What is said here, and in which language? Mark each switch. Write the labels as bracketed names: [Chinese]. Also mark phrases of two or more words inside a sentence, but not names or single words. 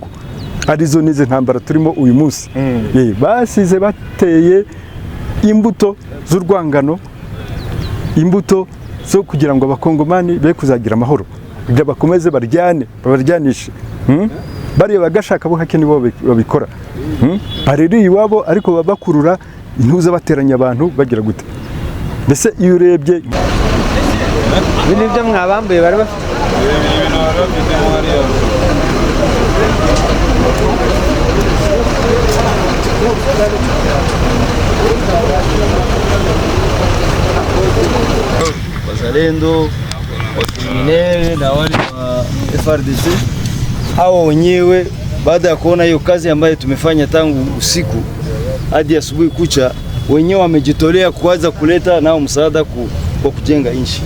[Kinyarwanda] Arizo nize ntambara turimo uyu munsi. Basize bateye imbuto z'urwangano, imbuto zo kugira ngo abakongomani be kuzagira amahoro, kugira bakomeze baryanishe. Bariya bagashaka buhake nibo babikora, bariri iwabo ariko babakurura intuza bateranya abantu bagira gute. Mbese iyo urebye ibi nibyo mwabambuye bari bafite. [Swahili] Wazalendo, wakriminele na wale wa FARDC hao wenyewe, baada ya kuona hiyo kazi ambayo tumefanya tangu usiku hadi asubuhi kucha, wenyewe wamejitolea kuanza kuleta nao msaada kwa kujenga nchi.